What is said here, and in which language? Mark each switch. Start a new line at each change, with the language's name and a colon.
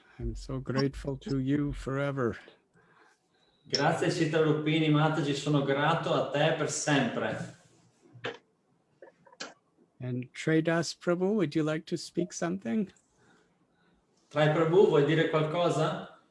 English: I'm so grateful to you forever.
Italian: Grazie Chitrarupini Mataji, sono grato a te per sempre.
English: And Tredas Prabhu, would you like to speak something?
Italian: Trai Prabhu, vuoi dire qualcosa?